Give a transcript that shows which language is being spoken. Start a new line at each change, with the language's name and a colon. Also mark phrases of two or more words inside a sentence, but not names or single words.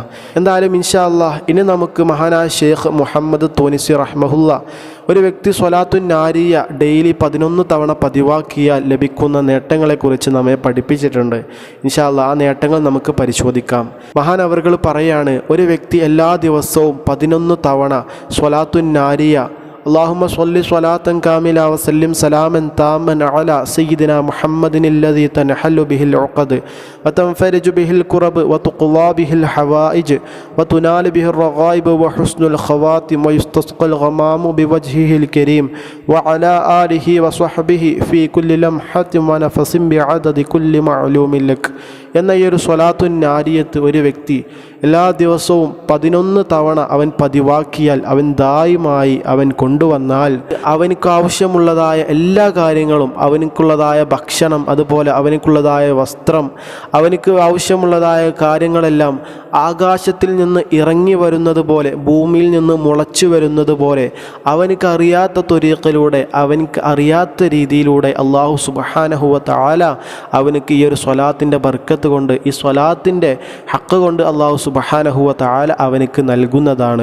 Malayalam: എന്തായാലും
Arabic: إن شاء الله
Malayalam: ഇനി നമുക്ക് മഹാനായ ഷെയ്ഖ് മുഹമ്മദ് തൂനിസി റഹ്മഹുല്ല ഒരു വ്യക്തി സ്വലാത്തുൻ നാരിയ ഡെയിലി 11 തവണ പതിവാക്കിയാൽ ലഭിക്കുന്ന നേട്ടങ്ങളെക്കുറിച്ച് നമ്മെ പഠിപ്പിച്ചിട്ടുണ്ട്
Arabic: إن شاء الله.
Malayalam: ആ നേട്ടങ്ങൾ നമുക്ക് പരിശോധിക്കാം. മഹാൻ അവർകൾ പറയാണ്, ഒരു വ്യക്തി എല്ലാ ദിവസവും 11 തവണ സ്വലാത്തുൻ നാരിയ
Arabic: اللهم صل صلاة كاملة وسلم سلاما تاما على سيدنا محمد الذي تنحل به العقد وتنفرج به الكرب وتقضى به الحوائج وتنال به الرغائب وحسن الخواتم ويستسقى الغمام بوجهه الكريم وعلى آله وصحبه في كل لمحة ونفس بعدد كل معلوم لك.
Malayalam: എന്ന ഈ ഒരു സ്വലാത്തുൻ നാരിയത്ത് ഒരു വ്യക്തി എല്ലാ ദിവസവും 11 തവണ അവൻ പതിവാക്കിയാൽ അവൻ ദായിമായി അവൻ കൊണ്ടുവന്നാൽ അവനക്ക് ആവശ്യമുള്ളതായ എല്ലാ കാര്യങ്ങളും, അവനക്കുള്ളതായ ഭക്ഷണം, അതുപോലെ അവനക്കുള്ളതായ വസ്ത്രം, അവനക്ക് ആവശ്യമുള്ളതായ കാര്യങ്ങളെല്ലാം ആകാശത്തിൽ നിന്ന് ഇറങ്ങി വരുന്നത് പോലെ, ഭൂമിയിൽ നിന്ന് മുളച്ചു വരുന്നത് പോലെ അവനക്ക് അറിയാത്ത ത്വരീഖിലൂടെ, അവനക്ക് അറിയാത്ത രീതിയിലൂടെ
Arabic: الله سبحانه وتعالى
Malayalam: അവനക്ക് ഈ ഒരു സ്വലാത്തിൻ്റെ ബർക്കത്ത് കൊണ്ട്, ഈ സ്വലാത്തിൻ്റെ ഹക്ക് കൊണ്ട്
Arabic: الله سبحانه وتعالى
Malayalam: അവനക്ക് നൽകുന്നതാണ്.